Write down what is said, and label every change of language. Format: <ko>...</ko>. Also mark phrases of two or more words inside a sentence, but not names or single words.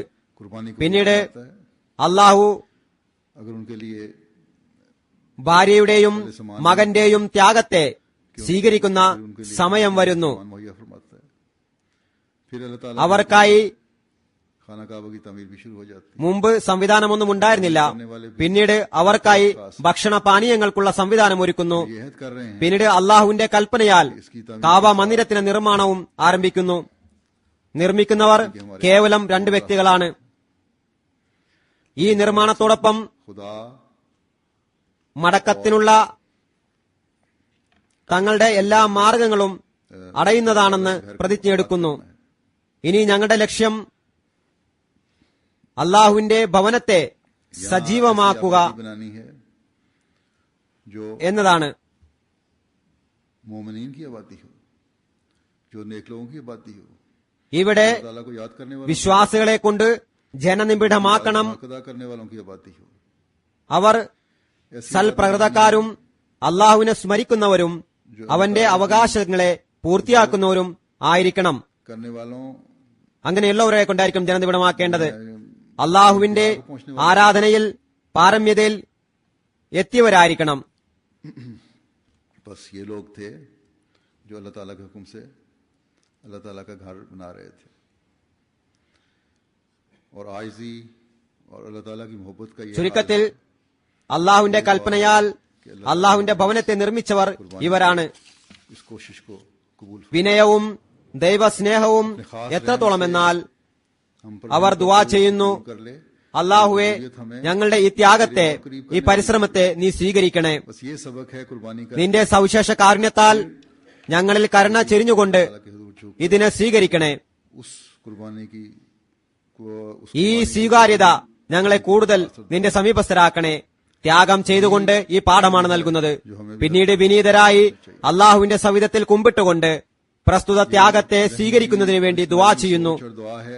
<ur>قربانی کو</ur> <ml>പിന്നീട്</ml> <ur>بتاتا ہے.</ur> <ml>അള്ളാഹു</ml> <ur>اگر ان کے لیے</ur> <ml>ഭാര്യയുടെയും മകന്റെയും ത്യാഗത്തെ സ്വീകരിക്കുന്ന</ml> <ur>ان کے لیے</ur> <ml>സമയം വരുന്നു.</ml> <ur>سامان مہیا فرماتا ہے۔ پھر اللہ تعالیٰ</ur> <ml>അവർക്കായി</ml> <ur>خانہ کعبہ کی تعمیر بھی شروع ہو جاتی ہے.</ur> <ml>മുമ്പ് സംവിധാനമൊന്നും ഉണ്ടായിരുന്നില്ല. പിന്നീട് അവർക്കായി ഭക്ഷണ പാനീയങ്ങൾക്കുള്ള സംവിധാനം ഒരുക്കുന്നു.</ml> <ur>یہ حد کر رہے ہیں</ur> <ml>പിന്നീട് അള്ളാഹുവിന്റെ കൽപ്പനയാൽ കാബ മന്ദിരത്തിന്റെ നിർമ്മാണവും ആരംഭിക്കുന്നു. നിർമ്മിക്കുന്നവർ കേവലം 2 വ്യക്തികളാണ്. ഈ നിർമ്മാണത്തോടൊപ്പം</ml> <ur>खुदा</ur> <ml>മടക്കത്തിനുള്ള തങ്ങളുടെ എല്ലാ മാർഗങ്ങളും അടയുന്നതാണെന്ന് പ്രതിജ്ഞയെടുക്കുന്നു. ഇനി ഞങ്ങളുടെ ലക്ഷ്യം അള്ളാഹുവിന്റെ ഭവനത്തെ സജീവമാക്കുക</ml> <ur>بنانی ہے جو</ur> <ml>എന്നതാണ്.</ml> <ur>مومنین کی آبادی ہو، جو نیک لوگوں کی آبادی ہو,</ur> <ml>ഇവിടെ</ml> <ur>اللہ تعالیٰ کو یاد کرنے والوں</ur> <ml>വിശ്വാസികളെ കൊണ്ട് ജനനിബിഡമാക്കണം.</ml> <ur>حق ادا کرنے والوں کی آبادی ہو.</ur> <ml>അവർ സൽപ്രകൃതക്കാരും അള്ളാഹുവിനെ സ്മരിക്കുന്നവരും അവന്റെ അവകാശങ്ങളെ പൂർത്തിയാക്കുന്നവരും ആയിരിക്കണം.</ml> <ur>کرنے والوں</ur> <ml>അങ്ങനെയുള്ളവരെ കൊണ്ടായിരിക്കും ജനനിബിഡമാക്കേണ്ടത്. അള്ളാഹുവിന്റെ ആരാധനയിൽ പാരമ്യതയിൽ എത്തിയവരായിരിക്കണം.</ml> <ur>بس یہ لوگ تھے جو اللہ تعالیٰ کے حکم سے اللہ تعالیٰ کا گھر بنا رہے تھے اور عاجزی اور اللہ تعالیٰ کی محبت کا یہ</ur> <ml>ചുരുക്കത്തിൽ അള്ളാഹുവിന്റെ കൽപ്പനയാൽ അള്ളാഹുവിന്റെ ഭവനത്തെ നിർമ്മിച്ചവർ ഇവരാണ്.</ml> <ur>اس کوشش کو قبول</ur> <ml>വിനയവും ദൈവസ്നേഹവും എത്രത്തോളമെന്നാൽ</ml> <ur>ہم پر</ur> <ml>അവർ ദുആ ചെയ്യുന്നു,</ml> <ur>کر لے.</ur> <ml>അള്ളാഹുവെ ഞങ്ങളുടെ ഈ ത്യാഗത്തെ ഈ പരിശ്രമത്തെ നീ സ്വീകരിക്കണേ.</ml> <ur>بس یہ سبق ہے قربانی کا</ur> <ml>നിന്റെ സവിശേഷ കാരുണ്യത്താൽ ഞങ്ങളിൽ കരുണ ചെരിഞ്ഞുകൊണ്ട്</ml> <ur>اللہ کے حضور جھک</ur> <ml>ഇതിനെ സ്വീകരിക്കണേ.</ml> <ur>اس قربانی کی</ur> <ml>ഈ സ്വീകാര്യത ഞങ്ങളെ കൂടുതൽ നിന്റെ സമീപസ്ഥരാക്കണേ. ത്യാഗം ചെയ്തുകൊണ്ട് ഈ പാഠമാണ് നൽകുന്നത്. പിന്നീട് വിനീതരായി അള്ളാഹുവിന്റെ സവിധത്തിൽ കുമ്പിട്ടുകൊണ്ട് പ്രസ്തുത ത്യാഗത്തെ സ്വീകരിക്കുന്നതിന് വേണ്ടി ദുആ ചെയ്യുന്നു.</ml> <ur>اور دعا ہے</ur>